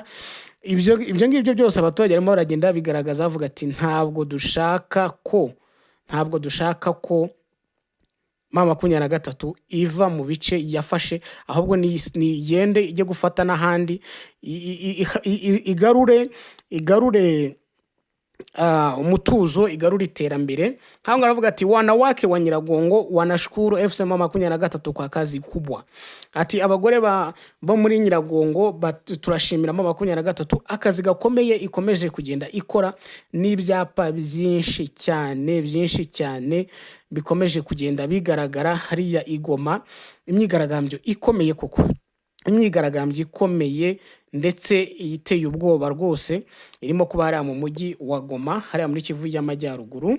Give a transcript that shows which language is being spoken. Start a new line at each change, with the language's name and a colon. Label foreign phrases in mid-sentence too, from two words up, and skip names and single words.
Kinyarwanda: Ibyo ngibyo byose abaturage barimo baragenda bigaragaza bavuga ati ntabwo dushaka ko M23 iva mu bice yafashe, ahubwo nigende ijye gufata n'ahandi igarure umutuzo, igarura iterambere. Hanga aravuga ati
Swahili: wanawake wa Nyiragongo wanashukuru FC M23 kwa kazi kubwa.
Kinyarwanda: Ati abagore bo muri Nyiragongo turashimira M23 akazi gakomeye ikomeje kugenda ikora, n'ibyapa byinshi cyane bikomeje kugenda bigaragara hariya Igoma. Imyigaragambyo ikomeye koko, imyigaragambyo ikomeye ndetse iteye ubwoba rwose irimo kuba hariya mu mujyi wa Goma, hariya muri Kivu y'Amajyaruguru.